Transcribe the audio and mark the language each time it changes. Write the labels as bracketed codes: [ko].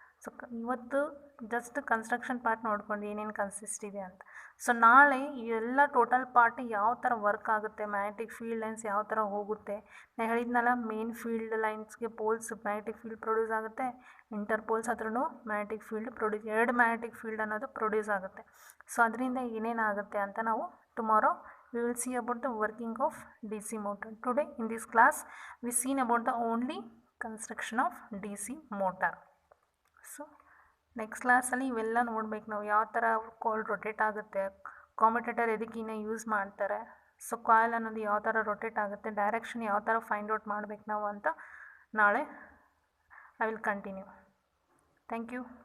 [kn] So ಇವತ್ತು just construction part ನೋಡ್ಕೊಂಡು ಏನೇನು ಕನ್ಸಿಸ್ಟ್ ಇದೆ ಅಂತ. ಸೊ ನಾಳೆ ಎಲ್ಲ ಟೋಟಲ್ ಪಾರ್ಟ್ ಯಾವ ಥರ ವರ್ಕ್ ಆಗುತ್ತೆ, ಮ್ಯಾಗ್ನೆಟಿಕ್ ಫೀಲ್ಡ್ ಲೈನ್ಸ್ ಯಾವ ಥರ ಹೋಗುತ್ತೆ, ನಾನು ಹೇಳಿದ್ನಲ್ಲ main field ಲೈನ್ಸ್ಗೆ poles magnetic field produce ಆಗುತ್ತೆ, ಇಂಟರ್ ಪೋಲ್ಸ್ ಹತ್ರನೂ ಮ್ಯಾಗ್ನೆಟಿಕ್ ಫೀಲ್ಡ್ ಪ್ರೊಡ್ಯೂಸ್, ಎರಡು ಮ್ಯಾಗ್ನೆಟಿಕ್ ಫೀಲ್ಡ್ ಅನ್ನೋದು ಪ್ರೊಡ್ಯೂಸ್ ಆಗುತ್ತೆ. ಸೊ ಅದರಿಂದ ಏನೇನಾಗುತ್ತೆ ಅಂತ ನಾವು [en] tomorrow we will see about the working of DC motor. Today in this class we seen about the only construction of DC motor. [kn] So next class ಅಲ್ಲಿ ಇವೆಲ್ಲ ನೋಡ್ಬೇಕು ನಾವು, ಯಾವ ಥರ ಕಾಯಿಲ್ ರೊಟೇಟ್ ಆಗುತ್ತೆ, ಕಾಮ್ಯುಟೇಟರ್ ಎದಕ್ಕಿನ್ನ ಯೂಸ್ ಮಾಡ್ತಾರೆ, ಸೊ ಕಾಯಿಲ್ ಅನ್ನೋದು ಯಾವ ಥರ ರೊಟೇಟ್ ಆಗುತ್ತೆ, ಡೈರೆಕ್ಷನ್ ಯಾವ ಥರ ಫೈಂಡ್ ಔಟ್ ಮಾಡ್ಬೇಕು ನಾವು ಅಂತ ನಾಳೆ [en] I will continue. Thank you.